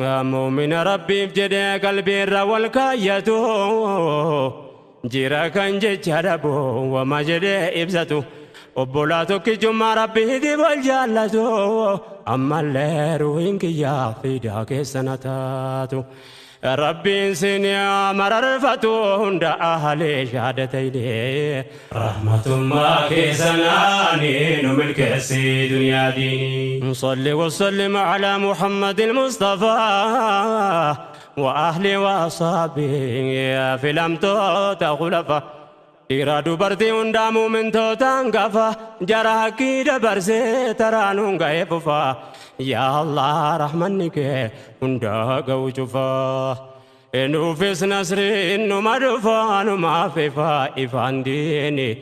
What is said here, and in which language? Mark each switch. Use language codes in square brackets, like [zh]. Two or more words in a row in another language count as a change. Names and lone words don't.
[om] Muumina Rabbiif jedhee qalbiirra wal kaayyatu, jira kan jecha dhabu wama jedhee ibsatu, obbolaa tokkichummaa Rabbiitiif wal jaallatu, ammallee ruuhiin kiyyaa fiidaa keessa na taatu. Rabbiin si ni mararfatu hunda ahalee shaadatayne. Rahmatummaa keessa naani nu milkeessi duniyaa diini. [ar] صل وسلم على محمد المصطفى وأهله وأصحابه filamtoota khulafa. [om] Dhiira dubartii hundaa muumintoota hangafa, jara haqqii dabarsee taraan hunga eefufa. Yaa Allah rahmanni kee hundaa ga'u cufa. Nuufis nasriin numa dhufa, numaaf ifa, ifaan diini.